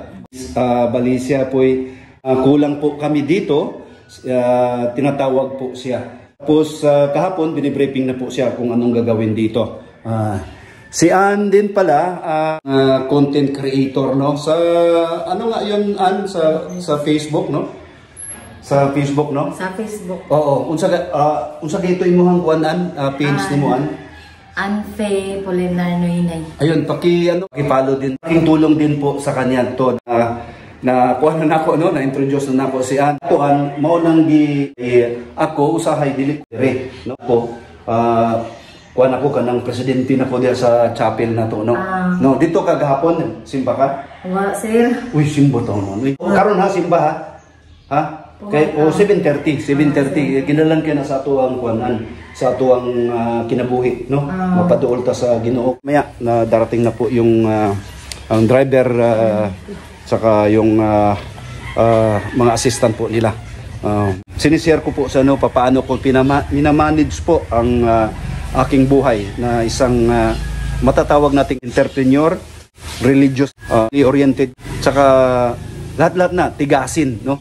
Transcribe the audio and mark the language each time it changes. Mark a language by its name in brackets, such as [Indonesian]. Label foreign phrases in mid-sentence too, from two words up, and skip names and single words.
[Filipino] Bali siya po'y kulang po kami dito. Tinatawag po siya. Tapos kahapon binibriefing na po siya kung anong gagawin dito. Si Ann din pala, content creator, no? Sa ano nga yun, Ann, sa Facebook, no? Sa Facebook, no? Sa Facebook. [Cebuano] Oo, unsa gito imuhang kuan, Ann, page nimo, Ann? Anfe Polinar Noinay. [Filipino] Ayun, paki-follow din. Tulong din po sa kanya to na kuha na ako, no? Na-introduce na ako si Ann. [Cebuano] Kuan, mao nang ako usahay dili dire, no? Kuha ako kanang presidente na ko diya sa chapel na to, no? No, dito kagahapon, simba ka? Wa, sir. Uy, simba to, no? Karon ha, simba ha? Ha? Kay 7:30, kinalan kay na sa atuang kuanan, sa atuang kinabuhi, no? Mapaduol ta sa Ginoo. [Filipino] Maya na darating na po yung ang driver saka yung mga assistant po nila. Sinishare ko po sa ano paano ko minamanage po ang aking buhay na isang matatawag nating entrepreneur, [English] religious oriented, [Filipino] saka lahat-lahat na tigasin, no?